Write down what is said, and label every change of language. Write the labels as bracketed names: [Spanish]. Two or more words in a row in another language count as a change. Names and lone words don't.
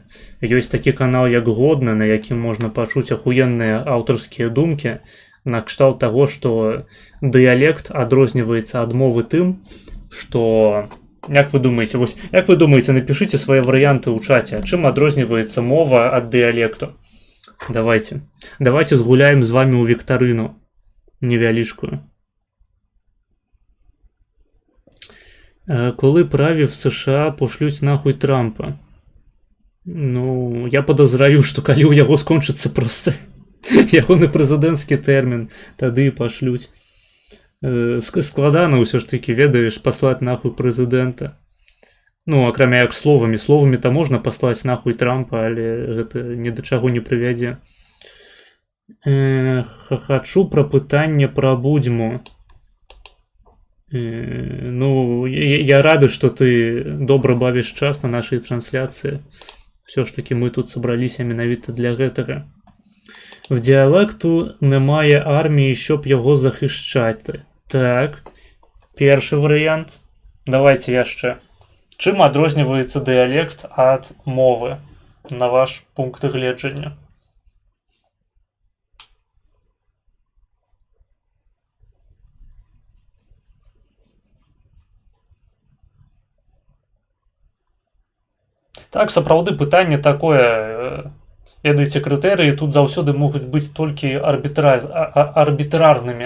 [Belarusian] Ёсць такі канал, як Годна, на якім можна пачуць ахуенныя аўтарскія думкі накшталт таго, што дыялект адрозніваецца ад мовы тым, што, як вы думаеце, напішыце свае варыянты ў чаце, чым адрозніваецца мова ад дыялекту. Давайте згуляем з вами ў віктарыну невялічкую. [Ukrainian] Коли праві в США пошлють нахуй Трампа? [Belarusian] Ну, я подозраю, што калі ў яго скончыцца проста ягоны прэзідэнцкі тэрмін, тады і пашлюць. Складана ўсё ж такі, ведаеш, паслаць нахуй прэзідэнта. Ну, акрамя як словамі-то можна паслаць нахуй Трампа, але гэта ні да чаго не прывядзе. Хачу пра пытанне пра Будзьму. Ну, я рады, што ты добра бавіш час на нашай трансляцыі. [Ukrainian] Все ж таки [Belarusian] мы тут сабраліся менавіта для гэтага. [Ukrainian] В дыялекту немає армії, щоб його захищати. [Belarusian] Так, перший варыянт. Давайте яшчэ Чым адрозніваецца дыялект ад мовы, на ваш пункт гледжання? Так, сапраўды пытанне такое, ведаеце, крытэрыі тут заўсёды могуць быць толькі арбітрарнымі.